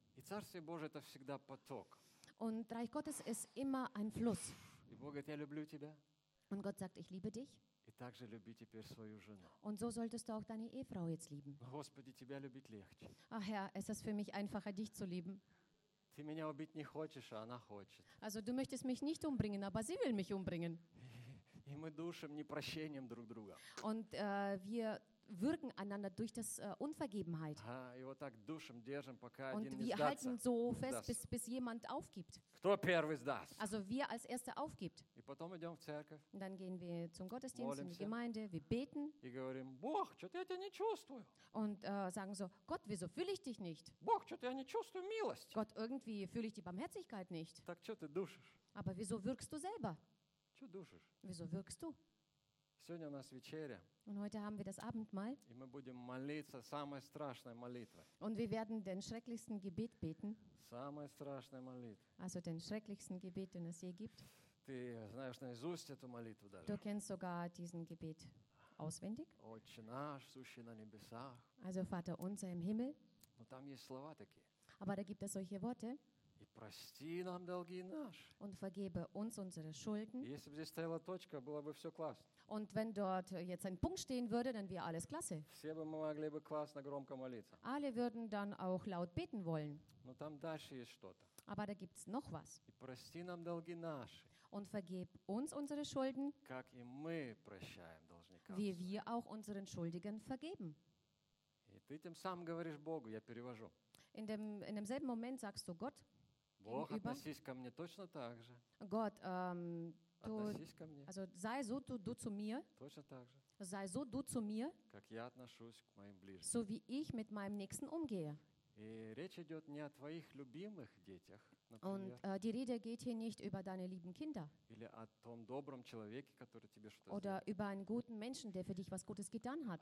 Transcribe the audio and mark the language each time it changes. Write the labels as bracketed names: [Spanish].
[Russian] И Царствие Божие это всегда поток. [German] Und Reich Gottes ist immer ein Fluss. [Russian] И Бог говорит, я люблю тебя. [German] Und Gott sagt, ich liebe dich. [Russian] И также люби теперь свою жену. [German] Und so solltest du auch deine Ehefrau jetzt lieben. [Russian] Господи, тебя любить легче. [German] Ach Herr, es ist für mich einfacher, dich zu lieben. [Russian] Ты меня убить не хочешь, а она хочет. [German] Also du möchtest mich nicht umbringen, aber sie will mich umbringen. [Russian] И мы душим непрощением друг друга. [German] Und wir wirken einander durch das Unvergebenheit. [Russian] Ага, и вот так душим, держим, пока [German] Und [Russian] один [German] wir [Russian] не [German] halten So fest, bis jemand aufgibt. [Russian] Кто первый сдастся? [German] Also wir als Erster aufgibt. [Russian] И потом идем в церковь. [German] Und dann gehen wir zum Gottesdienst, [Russian] молимся, [German] in die Gemeinde, wir beten. [Russian] И говорим, Бог, что-то я тебя не чувствую. [German] Und sagen so, Gott, wieso fühle ich dich nicht? [Russian] Бог, что-то я не чувствую милость. [German] Gott, irgendwie fühle ich die Barmherzigkeit nicht. [Russian] Так что ты душишь? [German] Aber wieso wirkst du selber? [Russian] Что душишь? [German] Wieso wirkst du? [Russian] Сегодня у нас вечеря. [German] Und heute haben wir das Abendmahl. [Russian] И мы будем молиться самой страшной молитвой. [German] Und wir werden den schrecklichsten Gebet beten. [Russian] Самая страшная молитва. [German] Also den schrecklichsten Gebet, den es je gibt. [Russian] Ты знаешь наизусть эту молитву даже. [German] Du kennst sogar diesen Gebet auswendig. [Russian] Отче наш, сущий на небесах. [German] Also Vater unser im Himmel. [Russian] Но там есть слова такие. [German] Aber da gibt es solche Worte. [Russian] И прости нам долги наши. [German] Und vergebe uns unsere Schulden. [Russian] И если бы здесь стояла точка, было бы все классно. [German] Und wenn dort jetzt ein Punkt stehen würde, dann wäre alles klasse. [Russian] Все бы мы могли бы классно громко молиться. [German] Alle würden dann auch laut beten wollen. [Russian] Но там дальше есть что-то. [German] Aber da gibt's noch was. [Russian] И прости нам долги наши. [German] Und vergeb uns unsere Schulden. [Russian] Как и мы прощаем должникам. [German] Wie wir auch unseren Schuldigen vergeben. [Russian] И ты тем самым говоришь Богу, я перевожу. [German] In dem selben Moment sagst du Gott. [Russian] Бог, относись ко мне точно так же. [German] Gott, [Russian] относись ко мне. [German] Also sei so du zu mir. [Russian] Точно так же. [German] Sei so du zu mir. [Russian] Как я отношусь к моим ближним. [German] So wie ich mit meinem Nächsten umgehe. [Russian] И речь идет не о твоих любимых детях, например. [German] Und die Rede geht hier nicht über deine lieben Kinder. [Russian] Или о том добром человеке, который тебе что-то сделал. [German] Oder über einen guten Menschen, der für dich was Gutes getan hat.